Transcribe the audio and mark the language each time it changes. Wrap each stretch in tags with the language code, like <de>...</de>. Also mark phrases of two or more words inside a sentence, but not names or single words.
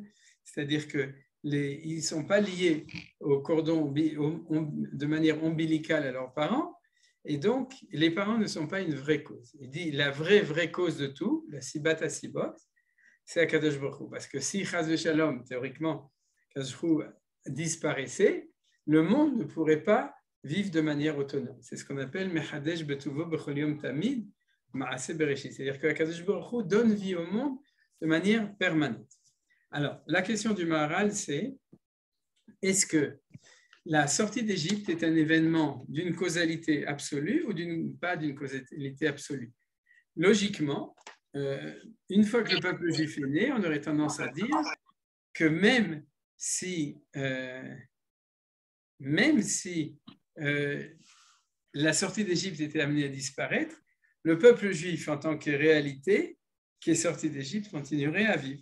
<fr>C'est-à-dire qu'ils ne sont pas liés au cordon de manière ombilicale à leurs parents, et donc les parents ne sont pas une vraie cause. Il dit la vraie cause de tout, la</fr> <he>סיבת הסיבות,</he> <fr>c'est</fr> <he>הקדוש ברוך הוא.</he> <fr>Parce que si</fr> <he>חס ושלום,</he> <fr>théoriquement,</fr> <he>הקדוש ברוך הוא</he> <fr>disparaissait, le monde ne pourrait pas vivre de manière autonome. C'est ce qu'on appelle</fr> <he>מחדש בטובו בכל יום תמיד מעשה בראשית.</he> <fr>C'est-à-dire que</fr> <he>הקדוש ברוך הוא</he> <fr>donne vie au monde de manière permanente. Alors, la question du Maharal, c'est est-ce que la sortie d'Égypte est un événement d'une causalité absolue ou pas d'une causalité absolue? Logiquement, une fois que le peuple juif est né, on aurait tendance à dire que même si la sortie d'Égypte était amenée à disparaître, le peuple juif en tant que réalité qui est sorti d'Égypte continuerait à vivre.</fr>